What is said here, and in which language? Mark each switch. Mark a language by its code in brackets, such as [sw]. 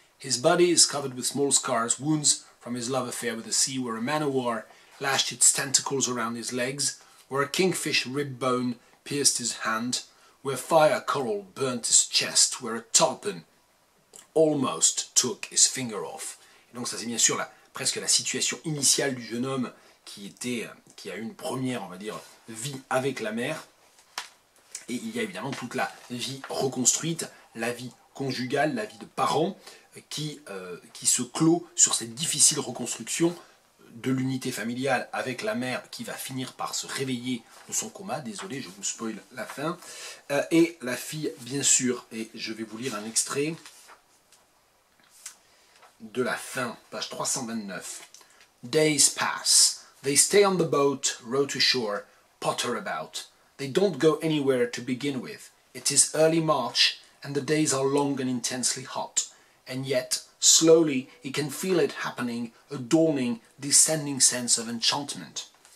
[en] His body is covered with small scars, wounds from his love affair with the sea, where a man-o'-war lashed its tentacles around his legs, where a kingfish rib bone pierced his hand, where fire coral burnt his chest, where a tarpon almost took his finger off. [fr] Et donc ça c'est bien sûr presque la situation initiale du jeune homme qui a eu une première, on va dire, vie avec la mer. Et il y a évidemment toute la vie reconstruite, la vie conjugale, la vie de parents qui se clôt sur cette difficile reconstruction de l'unité familiale avec la mère qui va finir par se réveiller de son coma, désolé je vous spoil la fin, et la fille bien sûr, et je vais vous lire un extrait de la fin, page 329. [en] Days pass, they stay on the boat, row to shore, potter about. They don't go anywhere to begin with. It is early March and the days are long and intensely hot, and yet slowly he can feel it happening, a dawning, descending sense of enchantment.